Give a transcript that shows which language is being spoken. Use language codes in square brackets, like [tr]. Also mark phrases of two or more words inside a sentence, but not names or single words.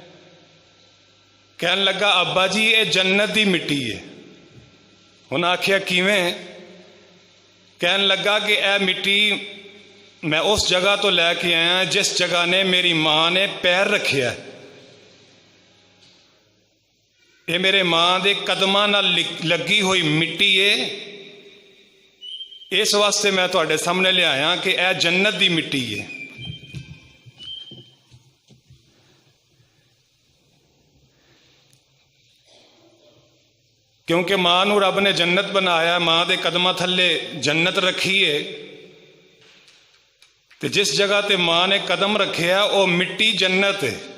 [pa] کہنے لگا ابا جی یہ جنت دی مٹی ہے۔ انہاں آکھیا کیویں؟ کہنے لگا کہ اے مٹی میں اس جگہ تو لے کے آیا جس جگہ نے میری ماں نے پیر رکھیا ہے۔ یہ میرے ماں دے قدماں نال لگی ہوئی مٹی ہے، اس واسطے میں تواڈے سامنے لے آیا کہ اے جنت دی مٹی ہے۔ کیونکہ ماں نو رب نے جنت بنایا، ماں دے قدماں تھلے جنت رکھی ہے، تے جس جگہ تے ماں نے قدم رکھیا وہ مٹی جنت ہے۔